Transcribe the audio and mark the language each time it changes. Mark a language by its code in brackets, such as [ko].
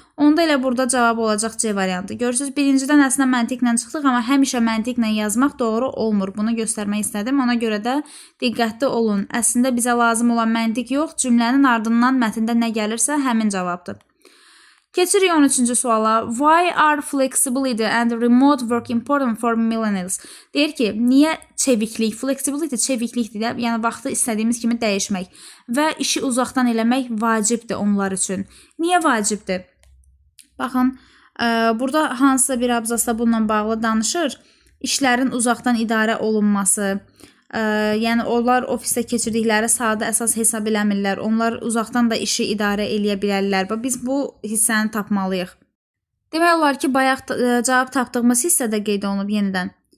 [az] Onda elə burada cavab olacaq C variantı. Görürsünüz, birincidən əslində məntiqlə çıxdıq, amma həmişə məntiqlə yazmaq doğru olmur. Bunu göstərmək istədim. Ona görə də diqqətli olun. Əslində bizə lazım olan məntiq yox, cümlənin ardından mətndə nə gəlirsə həmin cavabdır. Keçirik 13-cü suala. [en] Why are flexibility and remote work important for millennials? [az] Deyir ki, niyə çeviklik, flexibility çeviklikdir də, yəni vaxtı istədiyimiz kimi dəyişmək və işi uzaqdan eləmək vacibdir onlar üçün. Niyə vacibdir? Baxın, burada hansısa bir abzasda bununla bağlı danışır. İşlərin uzaqdan idarə olunması, yəni onlar ofisdə keçirdikləri saatı əsas hesab eləmirlər. Onlar uzaqdan da işi idarə eləyə bilərlər. Biz bu hissəni tapmalıyıq. Demək olar ki, bayaq cavab tapdığımız hissədə qeyd olunub yenidən.